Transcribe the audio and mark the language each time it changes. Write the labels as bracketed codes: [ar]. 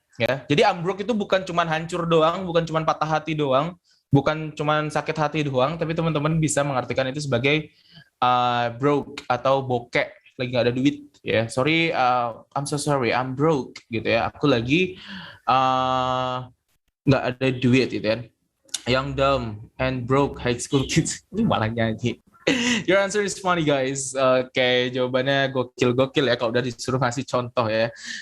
[id] Ya, jadi ambruk itu bukan cuma hancur doang, bukan cuma patah hati doang, bukan cuma sakit hati doang, tapi teman-teman bisa mengartikan itu sebagai broke atau bokek, lagi nggak ada duit. [en] Ya, sorry, I'm so sorry, I'm broke [id] gitu ya. Aku lagi nggak ada duit gitu kan. [en] Young, dumb, and broke high school kids. [id] Ini malah nyanyi. [en] Your answer is funny guys. [id] Oke, jawabannya gokil ya kalau udah disuruh ngasih contoh ya.